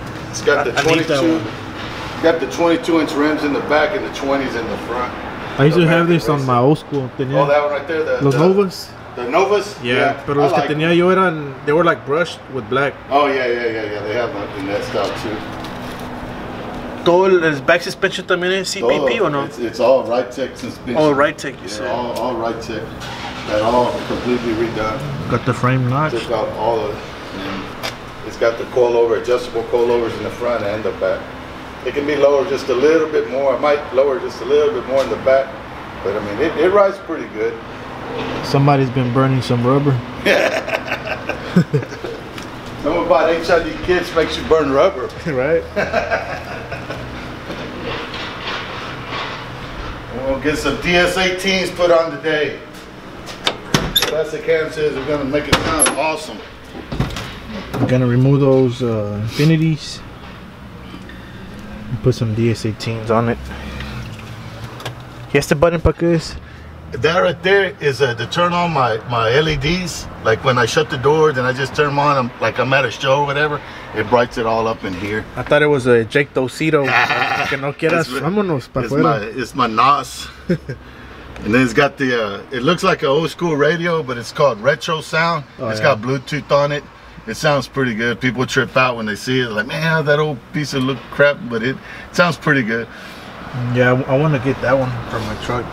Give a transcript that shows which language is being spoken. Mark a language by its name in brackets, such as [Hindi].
[English] It's got the 22. Got the 22-inch rims in the back and the 20s in the front. I used to have this on my old school. [Spanish] Tenía [English] Oh, that one right there. [Spanish] los Novas. [English] The Novas? Yeah, [Spanish] pero los que tenía yo eran, [English] they were like brushed with black. Oh, yeah. They have that in that style too. [Spanish] ¿Todo el back suspension también es CPP o no? [English] It's all Tech suspension. All Tech, you said. All Tech. That all completely redone. Got the frame notch. Took out all of it. And it's got the coilover, adjustable coilovers in the front and the back. It can be lower just a little bit more. I might lower just a little bit more in the back, but I mean, it rides pretty good. Somebody's been burning some rubber. Something about HID kits makes you burn rubber. Right? We'll get some DS18s put on today. Classic Cam says we're gonna make it sound awesome. I'm gonna remove those infinities and put some DS18s on it. [Spanish] ¿Y este button para qué es? [English] That right there is to turn on my LEDs. Like when I shut the door, then I just turn them on. Like I'm at a show or whatever. It brights it all up in here. I thought it was a Jake Dosito. [Spanish] Que no quieras, vámonos para afuera. [English] It's my NOS. And then it's got the, it looks like an old school radio, but it's called retro sound. It's got Bluetooth on it. It sounds pretty good. People trip out when they see it. Like, man, that old piece of crap, but it sounds pretty good. Yeah, I want to get that one for my truck.